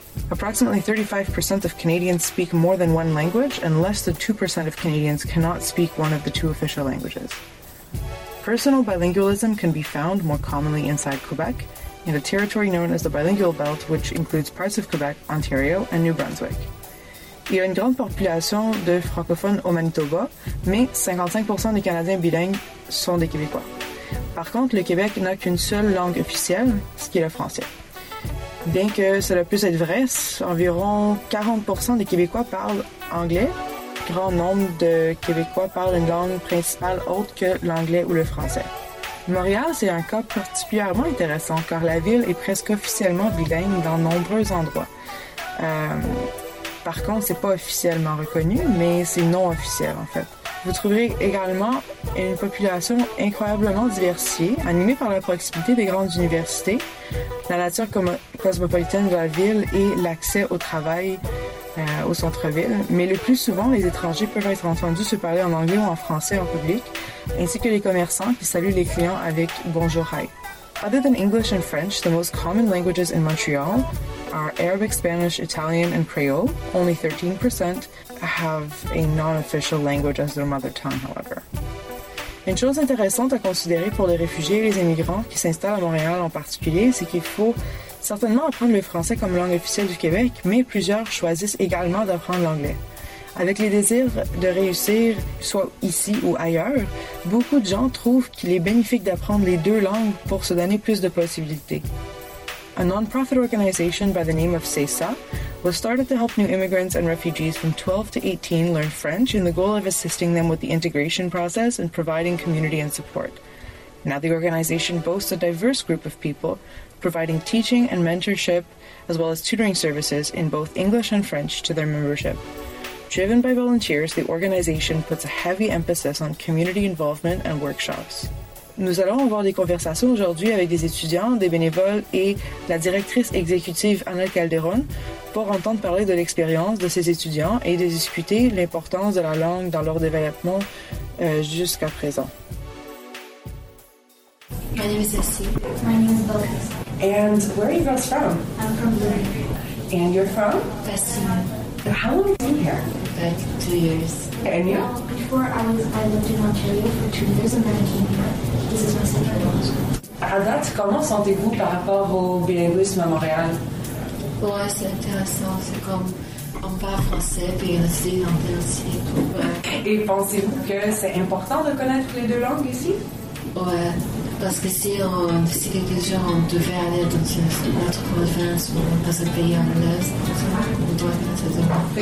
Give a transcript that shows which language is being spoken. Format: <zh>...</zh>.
<en>Approximately 35% of Canadians speak more than one language, and less than 2% of Canadians cannot speak one of the two official languages. Personal bilingualism can be found more commonly inside Quebec, in a territory known as the Bilingual Belt, which includes parts of Quebec, Ontario, and New Brunswick.</en> <fr>Il y a une grande population de francophones au Manitoba, mais 55% des Canadiens bilingues sont des Québécois. Par contre, le Québec n'a qu'une seule langue officielle, ce qui est le français. Bien que cela puisse être vrai, environ 40% des Québécois parlent anglais. Un grand nombre de Québécois parlent une langue principale autre que l'anglais ou le français. Montréal, c'est un cas particulièrement intéressant, car la ville est presque officiellement bilingue dans nombreux endroits. Par contre, c'est pas officiellement reconnu, mais c'est non officiel, en fait. Vous trouverez également une population incroyablement diversifiée, animée par la proximité des grandes universités, la nature cosmopolitaine de la ville et l'accès au travail au centre-ville. Mais le plus souvent, les étrangers peuvent être entendus se parler en anglais ou en français en public, ainsi que les commerçants qui saluent les clients avec « bonjour, hi ».</fr> <en>Other than English and French, the most common languages in Montreal are Arabic, Spanish, Italian, and Creole. Only 13% have a non-official language as their mother tongue, however.</en> <fr>Une chose intéressante à considérer pour les réfugiés et les immigrants qui s'installent à Montréal en particulier, c'est qu'il faut certainement apprendre le français comme langue officielle du Québec, mais plusieurs choisissent également d'apprendre l'anglais. Avec les désirs de réussir, soit ici ou ailleurs, beaucoup de gens trouvent qu'il est bénéfique d'apprendre les deux langues pour se donner plus de possibilités.</fr> <en>A non-profit organization by the name of CESA was started to help new immigrants and refugees from 12 to 18 learn French in the goal of assisting them with the integration process and providing community and support. Now the organization boasts a diverse group of people, providing teaching and mentorship, as well as tutoring services in both English and French to their membership. Driven by volunteers, the organization puts a heavy emphasis on community involvement and workshops.</en> <fr>Nous allons avoir des conversations aujourd'hui avec des étudiants, des bénévoles et la directrice exécutive Anna Calderon pour entendre parler de l'expérience de ces étudiants et de discuter l'importance de la langue dans leur développement jusqu'à présent.</fr> <en>My name is Essie. My name is Belkis. And where are you guys from? I'm from Blair. And you're from? Bessie. How long have you been here? About 2 years. And you? Before I lived in Ontario for 2 years and then I came here. This is my second law school.</en> <fr>À date, comment sentez-vous par rapport au bilinguisme à Montréal? Bon, ouais, c'est intéressant. C'est comme on parle français puis on essaie d'entendre aussi. Et pensez-vous que c'est important de connaître les deux langues ici? Ouais. Parce que si quelque chose, on devait aller dans une autre province ou dans un pays anglais, on doit être dans ces</fr>